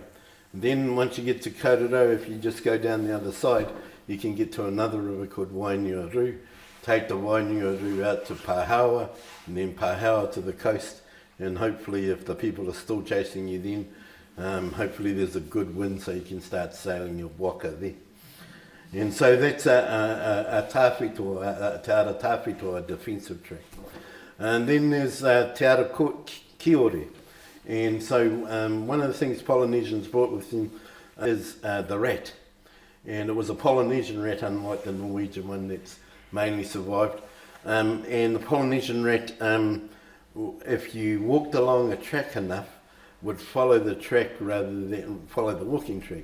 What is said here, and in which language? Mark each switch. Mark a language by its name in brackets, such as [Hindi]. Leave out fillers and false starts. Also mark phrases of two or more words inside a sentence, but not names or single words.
[English] Then once you get to Kauraro, if you just go down the other side, you can get to another river called Wainuaru. Take the Wainuaru out to Pahawa, and then Pahawa to the coast. And hopefully, if the people are still chasing you then, hopefully there's a good wind so you can start sailing your waka there. And so that's a tawhito, [Māori] te ara tawhito, [English] a defensive track. And then there's [Māori] te ara kiore. [English] And so one of the things Polynesians brought with them is the rat. And it was a Polynesian rat, unlike the Norwegian one that's mainly survived. And the Polynesian rat, if you walked along a track enough, would follow the track rather than follow the walking track.